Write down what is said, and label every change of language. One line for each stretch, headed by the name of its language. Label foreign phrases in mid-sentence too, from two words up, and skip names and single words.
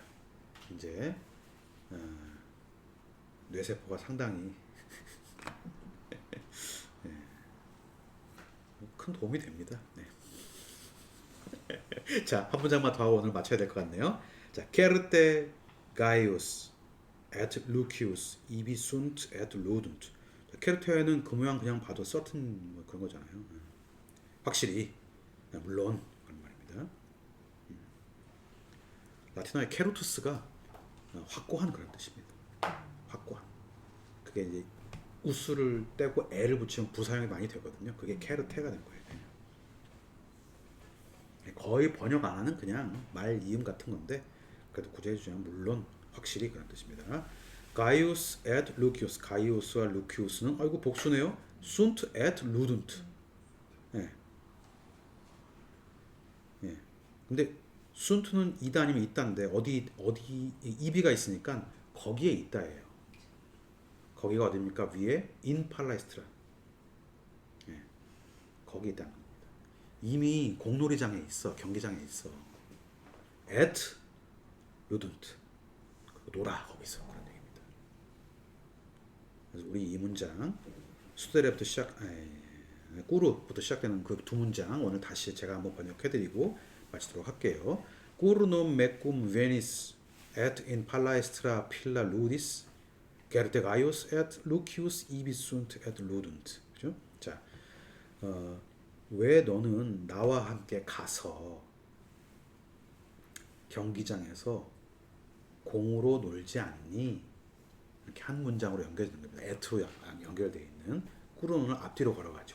Korean: 이제 뇌세포가 상당히 큰 도움이 됩니다. 네. 자, 한 문장만 더 하고 오늘 마쳐야 될 것 같네요.
Latin: 자, Certe Gaius et lucius ibi sunt et ludunt.
Korean: 케르테는 그 모양 그냥 봐도 certain 뭐 그런 거잖아요. 확실히, 물론 그런 말입니다. 라틴어의 케루투스가 확고한 그런 뜻입니다. 확고한. 그게 이제 우스를 떼고 애를 붙이면 부사형이 많이 되거든요. 그게 케르테가 된 거예요. 거의 번역 안 하는 그냥 말 이음 같은 건데 그래도 구제해 주면 물론 확실히 그런 뜻입니다.
Latin: 가이우스 et 루키우스.
Korean: 가이우스와 루키우스는 아이고 복수네요.
Latin: sunt et ludunt.
Korean: 근데 순트는 이다 아니면 있다인데 어디 이비가 있으니까 거기에 있다예요. 거기가 어디입니까? 위에
Latin: in palaestra.
Korean: 거기 있다는 겁니다. 이미 공놀이장에 있어, 경기장에 있어.
Latin: at ludunt.
Korean: 놀아 거기서 그런 얘기입니다. 그래서 우리 이 문장 수데레부터 꾸르부터 시작되는 그 두 문장 오늘 다시 제가 한번 번역해드리고 마치도록 할게요.
Latin: Cur non mecum venis et in palestra pilla ludis Gerte Gaius et Lucius ibi sunt et ludunt.
Korean: 그죠? 자, 왜 너는 나와 함께 가서 경기장에서 공으로 놀지 않니? 이렇게 한 문장으로 연결되는 겁니다. et로 연결되어 있는 꾸르노는 앞뒤로 걸어가지고요.